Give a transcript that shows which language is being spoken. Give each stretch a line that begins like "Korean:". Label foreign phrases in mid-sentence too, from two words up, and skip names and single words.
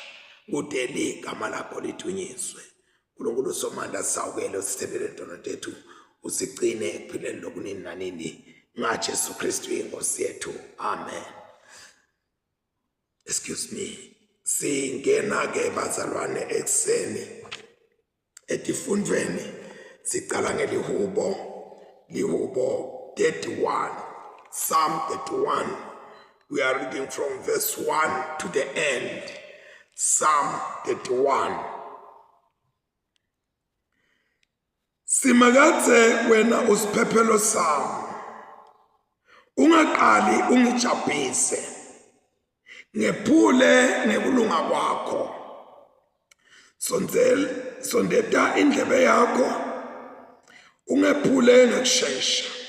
Swati: Kudeli igama lakho lithunyiswe. Nkulunkulu somandla sawukele usithebele intono tethu, usigcine ekuphileni lokunini nanini ngaJesu Kristu inkosi yethu, amen.
English: Excuse me.
Swati: Singena ke bazalwane ekseni etifundweni sicala ngelihubo 31,
English: Psalm 31. We are reading from verse 1 to the end. Psalm 31.
Swati: Simakathe wena usiphephelo sami, ungaqali ungijabhise, ngephule ngekulunga kwakho. Sondeta indlebe yakho, ungephule ngekushesha.